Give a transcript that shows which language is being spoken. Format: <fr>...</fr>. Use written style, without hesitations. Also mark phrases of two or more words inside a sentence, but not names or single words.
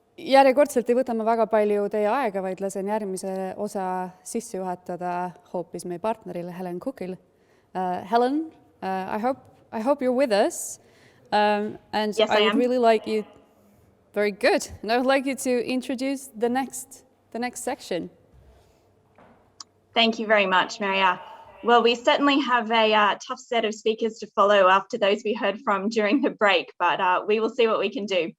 <et>järjekordselt ei võta ma väga palju teie aega, vaid lasen järgmise osa sisse juhatada hoopis meie partnerile Helen Cookil. Helen,</et> <en>I hope you're with us. And yes, I would really like you, very good. And I would like you to introduce the next section. Thank you very much, Maria. Well, we certainly have a tough set of speakers to follow after those we heard from during the break, but we will see what we can do.</en>